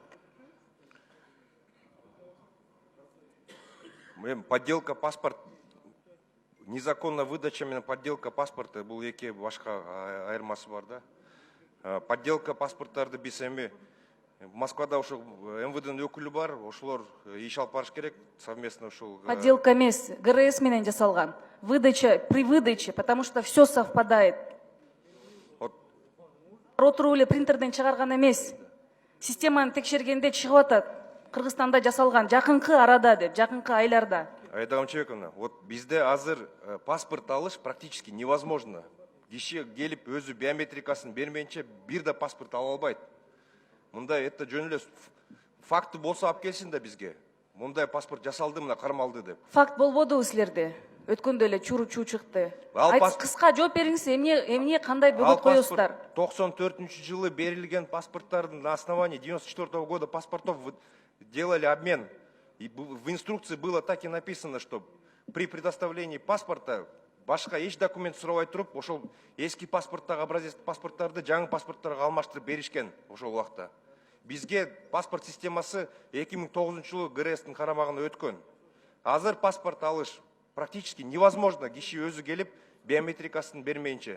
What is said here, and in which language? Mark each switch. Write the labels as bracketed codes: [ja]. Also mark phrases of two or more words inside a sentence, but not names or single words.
[ru] Подделка паспорт, незаконная выдача [ky] менен [ru] подделка паспорта [ky] бул эки башка айырмасы бар да. Подделка паспорттарды биз эми Москвада ошол МВДнын өкүлү бар, ошолор иш алып барыш керек совместно ушул. Подделка эмес, ГРС менен жасалган. [ru] Выдача при выдаче, потому что все совпадает. [ky] Отуруп эле принтерден чыгарган эмес. Системаны текшергенде чыгып атат. Кыргызстанда жасалган жакынкы арада деп, жакынкы айларда. Айдаган [ru] человековна, вот [ky] бизде азыр паспорт алыш [ru] практически невозможно. [ky] Киши келип өзү биометрикасын бермейинче бир да паспорт ала албайт. Мындай это жөн эле факты болсо алып келсин да бизге. Мындай паспорт жасалды, мына кармалды деп. Факт болбодубу силерде? Өткөндө эле чуру чыкты. Кыска жооп бериңиз, эмне кандай бөгөт коесуздар? 94-жылы берилген паспорттардын [ru] на основании 94-го года паспортов делали обмен. И в инструкции было так и написано, что при предоставлении паспорта [ky] башка эч документ сурабай туруп, ошол эски паспорттагы образец паспорттарды жаңы паспорттарга алмаштырып беришкен ошол убакта. Бизге паспорт системасы 2009-жылы ГРСтин карамагына өткөн. Азыр паспорт алыш [ru] практически невозможно, [ky] киши өзү келип биометрикасын бермейинче.